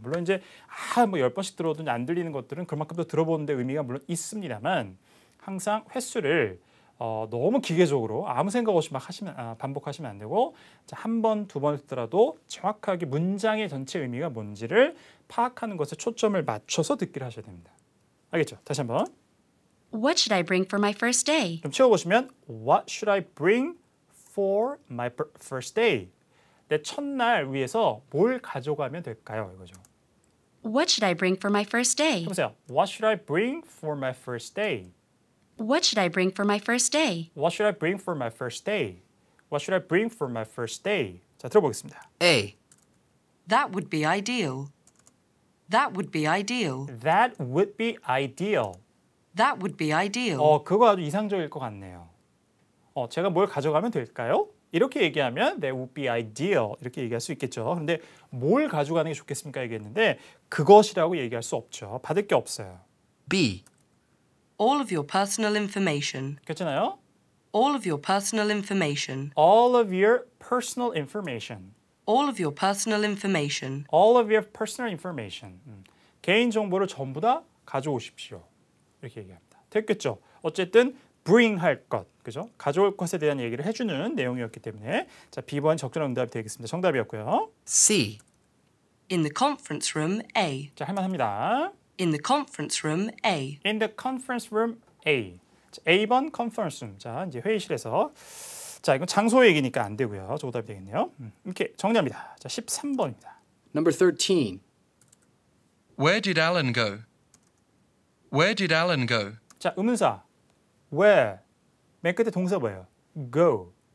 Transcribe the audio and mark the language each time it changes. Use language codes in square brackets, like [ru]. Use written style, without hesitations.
[ko] 물론 이제 뭐 10번씩 들어도 안 들리는 것들은 그만큼 더 들어보는데 의미가 물론 있습니다만 항상 횟수를 너무 기계적으로 아무 생각 없이 막 반복하시면 안 되고 한 번, 두 번 듣더라도 정확하게 문장의 전체 의미가 뭔지를 파악하는 것에 초점을 맞춰서 듣기를 하셔야 됩니다. 알겠죠? 다시 한번. [en] What should I bring for my first day? [ko] 좀 채워보시면 [en] What should I bring for my first day? [ko] 내 첫날 위해서 뭘 가져가면 될까요? 이거죠. [en] What should I bring for my first day? [ko] 해보세요. [en] What should I bring for my first day? What should I bring for my first day? What should I bring for my first day? What should I bring for my first day? [ko] 자, 들어보겠습니다. [en] A. That would be ideal. That would be ideal. That would be ideal. That would be ideal. [ko] 그거 아주 이상적일 것 같네요. 제가 뭘 가져가면 될까요? 이렇게 얘기하면 [en] that would be ideal [ko] 이렇게 얘기할 수 있겠죠. 그런데 뭘 가져가는 게 좋겠습니까? 얘기했는데 그것이라고 얘기할 수 없죠. 받을 게 없어요. [en] B. All of your personal information. [ko] 그렇잖아요. [en] All of your personal information. All of your personal information. All of your personal information. All of your personal information. [ko] 개인 정보를 전부 다 가져오십시오. 이렇게 얘기합니다. 됐겠죠? 어쨌든 bring 할 것, 그죠? 가져올 것에 대한 얘기를 해주는 내용이었기 때문에 자, B번 적절한 응답이 되겠습니다. 정답이었고요. C. [en] In the conference room A. [ko] 자, 할만합니다. [en] In the conference room A. In the conference room A. [ko] 자, A번 [en] conference room. [ko] 자, 이제 회의실에서 자, 이건 장소 얘기니까 안 되고요. 저 오답이 되겠네요. 이렇게 정리합니다. 자, 13번입니다. [en] Number 13. Where did Alan go? Where did Alan go? [ko] 자, 의문사. Where? 맨 끝에 동사 뭐예요? Go.